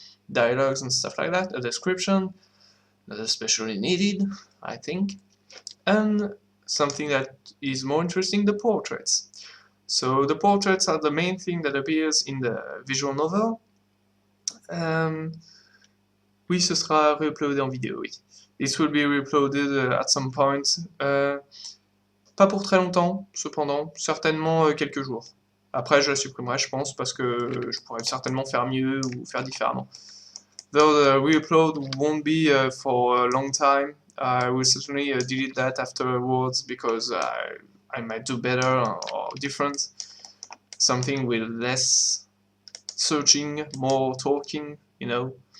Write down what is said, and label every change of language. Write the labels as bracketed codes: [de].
[en] dialogues and stuff like that, a description, not especially needed, I think, and something that is more interesting, the portraits. So the portraits are the main thing that appears in the visual novel. [fr] Oui, ce sera re-uploadé en vidéo, oui. [en] It will be re-uploaded at some point. [fr] Pas pour très longtemps, cependant, certainement quelques jours. Après, je la supprimerai, je pense, parce que je pourrais certainement faire mieux ou faire différemment. [en] Though the re-upload won't be for a long time, I will certainly delete that afterwards because I might do better or different. Something with less searching, more talking, you know.